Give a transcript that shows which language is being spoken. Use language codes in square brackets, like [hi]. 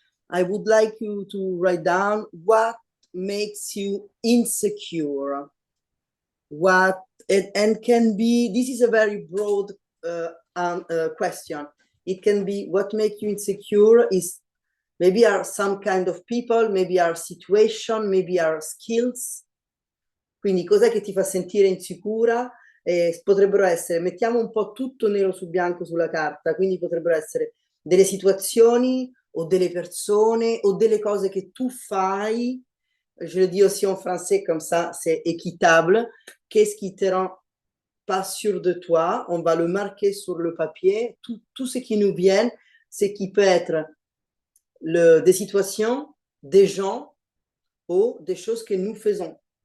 [en] I would like you to write down what makes you insecure, and can be, this is a very broad question. It can be what makes you insecure is maybe are some kind of people, maybe are situation, maybe are skills. [it] Quindi cos'è che ti fa sentire insicura? Potrebbero essere, mettiamo un po' tutto nero su bianco sulla carta, quindi potrebbero essere delle situazioni o delle persone o delle cose che tu fai. [fr] Je le dis aussi en français comme ça, c'est équitable. Qu'est-ce qui te rend pas sûr de toi? On va le marquer sur le papier. Tout ce qui nous vient, c'est qui peut être des situations, des gens ou des choses que nous faisons.